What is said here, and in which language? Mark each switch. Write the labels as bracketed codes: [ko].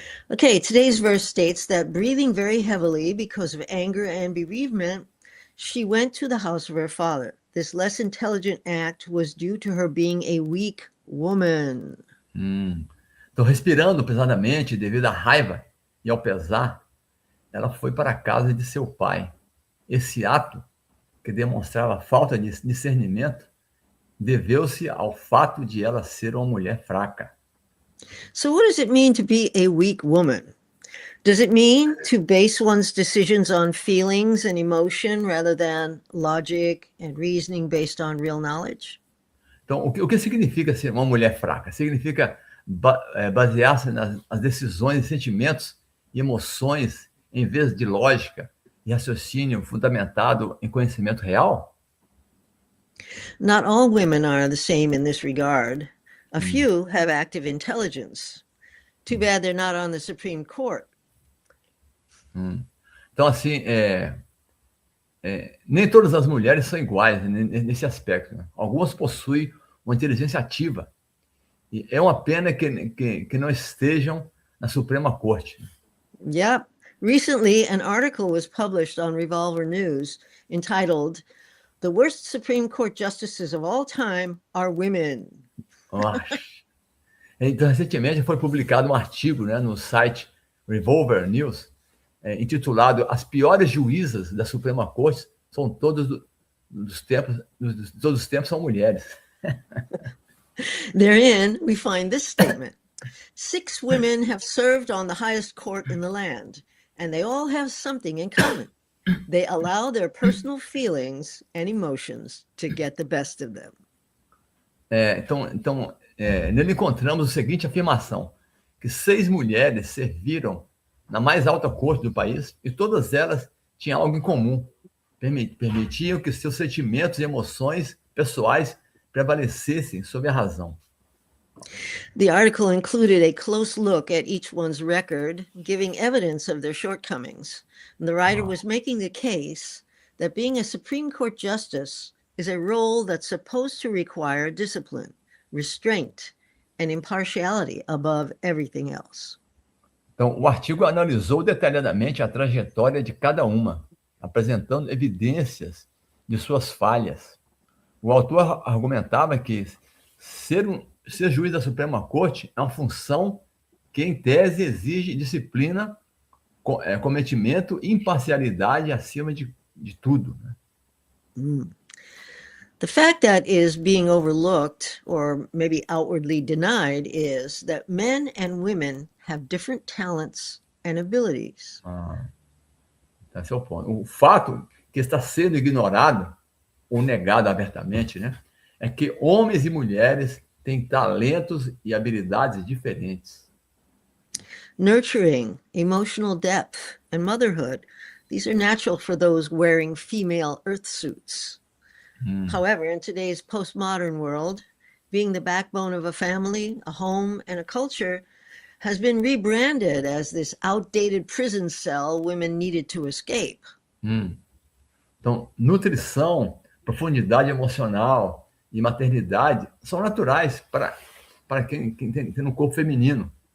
[en] Okay, today's verse states that breathing very heavily because of anger and bereavement, she went to the house of her father. This less intelligent act was due to her being a weak woman. [pt] Então, respirando pesadamente devido à raiva e ao pesar, ela foi para a casa de seu pai. Esse ato, que demonstrava falta de discernimento, deveu-se ao fato de ela ser uma mulher fraca. [en] So what does it mean to be a weak woman? Does it mean to base one's decisions on feelings and emotion rather than logic and reasoning based on real knowledge? [pt] Então, o que significa ser uma mulher fraca? Significa basear-se nas decisões, sentimentos e emoções em vez de lógica e raciocínio fundamentado em conhecimento real? [en] Not all women are the same in this regard. A few have active intelligence. Too bad they're not on the Supreme Court. [pt] Então, assim, nem todas as mulheres são iguais nesse aspecto, né? Algumas possuem uma inteligência ativa. E é uma pena que não estejam na Suprema Corte. [en] Yep. Recently, an article was published on Revolver News entitled, "The Worst Supreme Court Justices of All Time Are Women." [pt] Então, recentemente foi publicado um artigo, né, no site Revolver News, intitulado "As piores juízas da Suprema Corte são todos dos tempos são mulheres." [en] Therein, we find this statement. 6 women have served on the highest court in the land, and they all have something in common. They allow their personal feelings and emotions to get the best of them. [pt] Então, nele encontramos a seguinte afirmação, que 6 mulheres serviram na mais alta corte do país e todas elas tinham algo em comum. Permitiam que seus sentimentos e emoções pessoais prevalecessem sobre a razão. [en] The article included a close look at each one's record, giving evidence of their shortcomings. And the writer was making the case that being a Supreme Court justice is a role that's supposed to require discipline, restraint, and impartiality above everything else. [pt] Então, o artigo analisou detalhadamente a trajetória de cada uma, apresentando evidências de suas falhas. O autor argumentava que ser juiz da Suprema Corte é uma função que, em tese, exige disciplina, cometimento e imparcialidade acima de tudo. [en] The fact that is being overlooked or maybe outwardly denied is that men and women have different talents and abilities. [pt] Esse é o ponto. O fato que está sendo ignorado ou negado abertamente, né, é que homens e mulheres têm talentos e habilidades diferentes. [en] Nurturing, emotional depth, and motherhood, these are natural for those wearing female earth suits. However, in today's postmodern world, being the backbone of a family, a home, and a culture has been rebranded as this outdated prison cell women needed to escape. [pt] Então, nutrição, profundidade emocional e maternidade são naturais para quem tem um corpo feminino.